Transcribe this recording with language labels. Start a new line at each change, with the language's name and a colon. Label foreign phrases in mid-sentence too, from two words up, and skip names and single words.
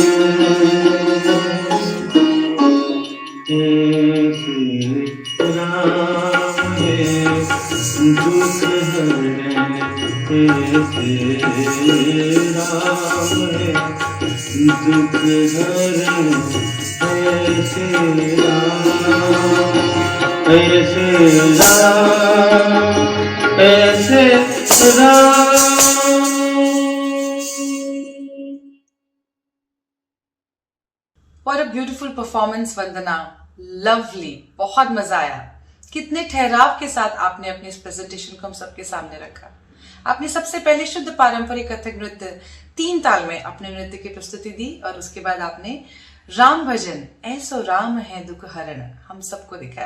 Hindi: ऐसे राम है दुख हरण, ऐसे राम है दुख हरण, ऐसे राम, ऐसे राम, ऐसे राम।
English: What a beautiful performance,
Hindi: वंदना। लवली, बहुत मजा आया। कितने ठहराव के साथ आपने अपनी इस प्रेजेंटेशन को हम सबके सामने रखा। आपने सबसे पहले शुद्ध पारंपरिक कथक नृत्य 3 ताल में अपने नृत्य की प्रस्तुति दी और उसके बाद आपने राम भजन ऐसो राम है दुख हरण हम सबको दिखाया।